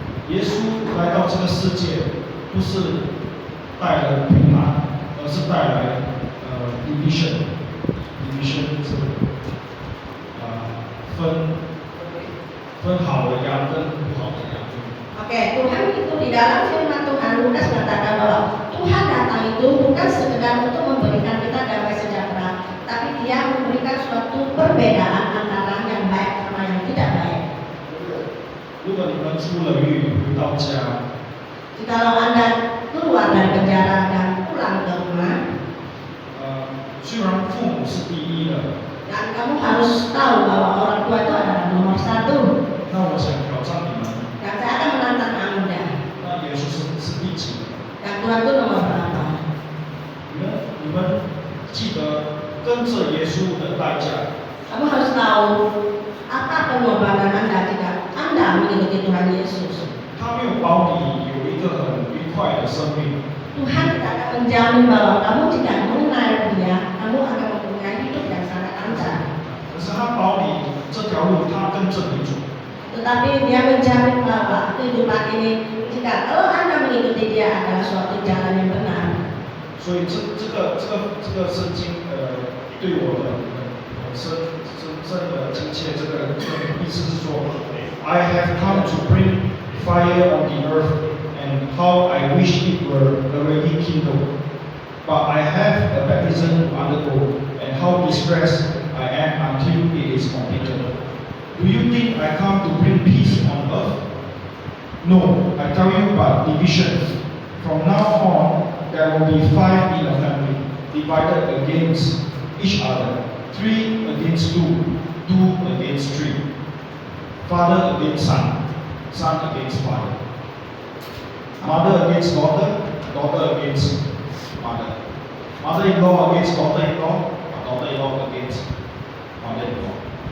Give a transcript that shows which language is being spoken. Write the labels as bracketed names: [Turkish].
[Chinese] 耶稣来到这个世界，不是带来平安，而是带来division 是分好的羊跟不好的羊。 [Indonesian] Oke, Tuhan itu di dalam firman Tuhan Lukas mengatakan bahwa Tuhan datang itu bukan sekedar untuk memberikan kita damai sejahtera, tapi Dia memberikan suatu perbedaan antara yang baik sama yang tidak baik. [Chinese] 如果你们出了狱回到家， [Indonesian] Jikalau Anda keluar dari penjara dan pulang ke rumah, [Chinese] 虽然父母是第一的， [Indonesian] dan kamu harus tahu bahwa orang tua itu adalah nomor satu. [Chinese] 那我想挑战你们， [Indonesian] Dan saya akan menantang Anda. [Chinese] 那耶稣是第几的？ [Indonesian] Dan Tuhan itu nomor berapa? [Chinese] 你们记得跟着耶稣的代价。 [Indonesian] Kamu harus tahu apa pengorbanan Anda jika Anda mengikuti Tuhan Yesus. [Chinese] 他没有保你有一个很愉快的生命。 [Indonesian] Tuhan tidak akan menjamin bahwa kamu jika mengenal Dia, kamu akan mempunyai hidup yang sangat lancar. [Chinese] 可是他保你这条路，他跟着你走。 [Indonesian] Tetapi Dia menjamin bahwa kehidupan ini, jika kalau Anda mengikuti Dia adalah suatu jalan yang benar. [Chinese] 所以这个圣经对我的深的亲切，这个意思是说 ， [English] I have come to bring fire on the earth and earthly kingdom. But I have a baptism to undergo, and how distressed I am until it is completed. Do you think I come to bring peace on earth? No, I tell you but division. From now on, there will be 5 in a family, divided against each other, 3 against 2, 2 against 3, father against son, son against father, mother against daughter, daughter against mother, mother-in-law against daughter-in-law, daughter-in-law against mother-in-law.